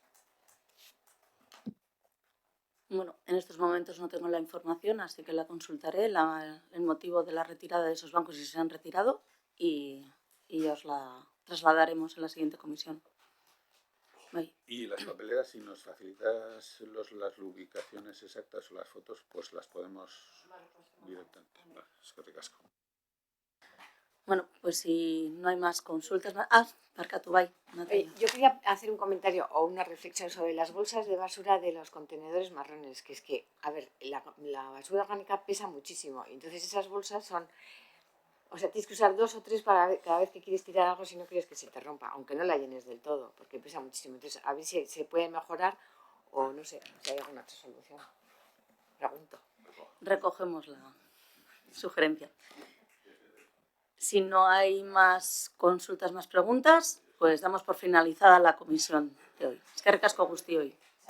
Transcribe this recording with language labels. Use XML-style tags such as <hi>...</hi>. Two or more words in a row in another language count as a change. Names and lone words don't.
<es>Bueno, en estos momentos no tengo la información, así que la consultaré, el motivo de la retirada de esos bancos, si se han retirado, y os la trasladaremos en la siguiente comisión. Bye. Y las papeleras, si nos facilitas las ubicaciones exactas o las fotos, pues las podemos directamente. Vale, es que ricasco. Bueno, pues si no hay más consultas...</es> <eu>Barkatu, bai.</eu> <es>Yo quería hacer un comentario o una reflexión sobre las bolsas de basura de los contenedores marrones, que es que, a ver, la basura orgánica pesa muchísimo, y entonces esas bolsas son... O sea, tienes que usar 2 o 3 para cada vez que quieres tirar algo si no quieres que se te rompa, aunque no la llenes del todo, porque pesa muchísimo. Entonces, a ver si se puede mejorar o no sé, si hay alguna otra solución. Pregunto. Recogemos la sugerencia. Si no hay más consultas, más preguntas, pues damos por finalizada la comisión de hoy.</es> <eu>Eskerrik asko guztioi.</eu>